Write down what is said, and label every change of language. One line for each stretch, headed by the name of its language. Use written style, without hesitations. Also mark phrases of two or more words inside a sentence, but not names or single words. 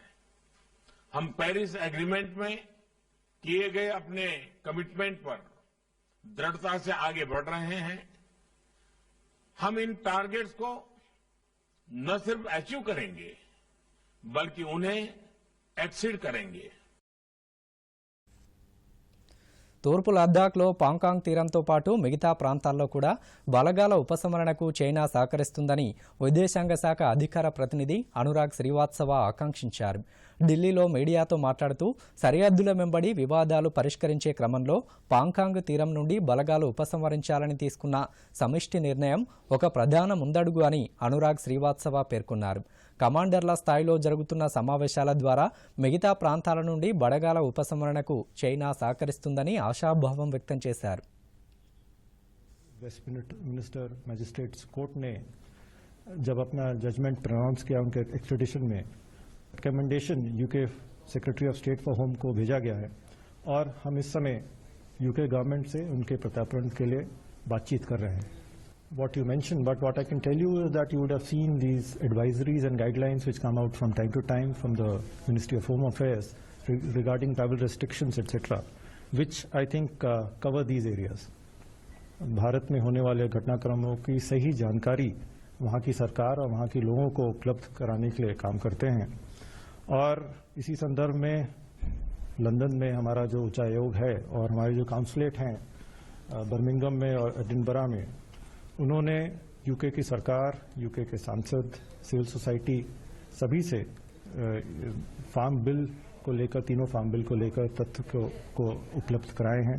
Hindi: हम पेरिस एग्रीमेंट में किए गए अपने कमिटमेंट पर दृढ़ता से आगे बढ़ रहे हैं. हम इन टारगेट्स को न सिर्फ अचीव करेंगे बल्कि उन्हें एक्सीड करेंगे.
Telugu: తూర్పు లద్దాఖ్లో పాంకాంగ్ తీరంతో పాటు మిగతా ప్రాంతాల్లో కూడా బలగాల ఉపసంహరణకు చైనా సహకరిస్తుందని విదేశాంగ శాఖ అధికార ప్రతినిధి అనురాగ్ శ్రీవాత్సవ ఆకాంక్షించారు. ఢిల్లీలో మీడియాతో మాట్లాడుతూ సరిహద్దుల వెంబడి వివాదాలు పరిష్కరించే క్రమంలో పాంకాంగ్ తీరం నుండి బలగాలు ఉపసంహరించాలని తీసుకున్న సమిష్టి నిర్ణయం ఒక ప్రధాన ముందడుగు అని అనురాగ్ శ్రీవాత్సవ పేర్కొన్నారు. కమాండర్ల స్థాయిలో జరుగుతున్న సమావేశాల ద్వారా మిగతా ప్రాంతాల నుండి బలగాల ఉపసంహరణకు చైనా సహకరిస్తుందని ఆశాభావం వ్యక్తం చేశారు.
Hindi: वेस्ट मिनिस्टर मजिस्ट्रेट्स कोर्ट ने जब अपना
English: judgment pronounce
Hindi: किया उनके एक्सट्रेडिशन में
English: recommendation UK Secretary of State for Home
Hindi: को भेजा गया है और हम इस समय
English: UK government
Hindi: से उनके प्रत्यार्पण के लिए बातचीत कर रहे हैं.
English: What you mentioned, but what I can tell you is that you would have seen these advisories and guidelines which come out from time from the Ministry of Home Affairs regarding travel restrictions, etc., which I think cover these areas.
Hindi: भारत में होने वाले घटनाक्रमों की सही जानकारी वहाँ की सरकार और वहाँ के लोगों को उपलब्ध कराने के लिए काम करते हैं। और इसी संदर्भ में लंदन में हमारा जो उच्चायोग है और हमारे जो काउंसलेट हैं बर्मिंघम में और एडिनबरा में, उन्होंने यूके की सरकार, यूके के सांसद,
English: civil society
Hindi: सभी से
English: farm bill
Hindi: को लेकर, तीनों
English: farm bill
Hindi: को लेकर तथ्य को उपलब्ध कराए हैं।